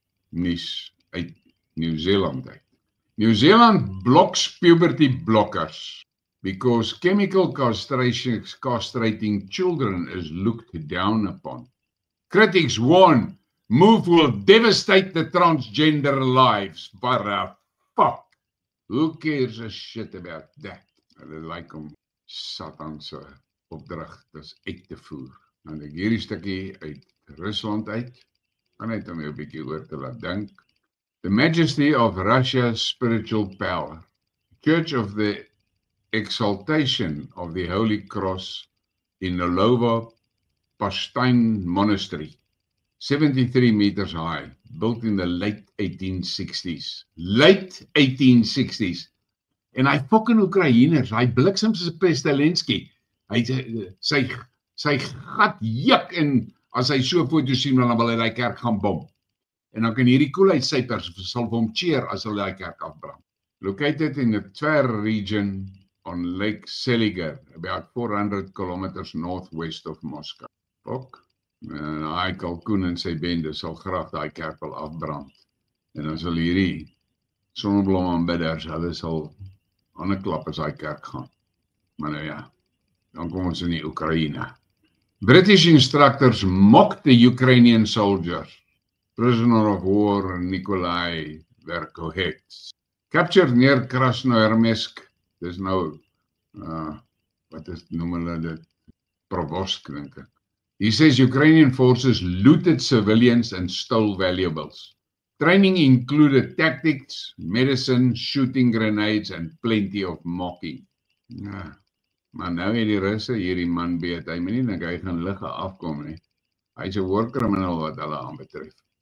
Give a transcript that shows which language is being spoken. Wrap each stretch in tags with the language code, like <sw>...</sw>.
<af>nuus uit Nieu-Seeland uit.</af> <en>New Zealand blocks puberty blockers because chemical castrating children is looked down upon. Critics warn move will devastate the transgender lives, but fuck, who cares a shit about that?</en> <af>Hulle lyk om Satan se opdragtes uit te voer. En ek hierdie stukkie uit Rusland uit, kan net om jou 'n bietjie oor te laat dink.</af> <en>The Majesty of Russia's spiritual power, Church of the Exaltation of the Holy Cross in Nolovo Pashtain Monastery, 73 meters high, built in the late 1860s. Late 1860s.</en> <af>En hy fucking Oekraïners, hy bliksem soos Pestelensky, hy sy gat juk en as hy so foto sien, dan wil hy die kerk gaan bom. En dan kan hierdie koelheidsypers sal vir hom cheer as hulle die kerk afbrand.</af> <en>Located in the Tver region on Lake Seliger, about 400 kilometers northwest of Moscow.</en> <af>Ook, hy kalkoen en sy bende sal graag die kerk wil afbrand. En dan sal hierdie sonneblomaanbidders, hulle sal aan 'n klap as die kerk gaan. Maar nou ja, dan kom ons in die Oekraïne.</af> <en>British instructors mocked the Ukrainian soldiers. Prisoner of war Nikolai Verkhovets captured near Krasnoyarsk.</en> <af>Dis nou wat is noem hulle dit? Provosk, dink ek.</af> <en>He says Ukrainian forces looted civilians and stole valuables. Training included tactics, medicine, shooting grenades and plenty of mocking.</en> <af>Ja, maar nou het die Russe hierdie man beet. Hy moet nie dink hy gaan ligge afkom nie. Hy's 'n war criminal wat hulle aanbetref.</af>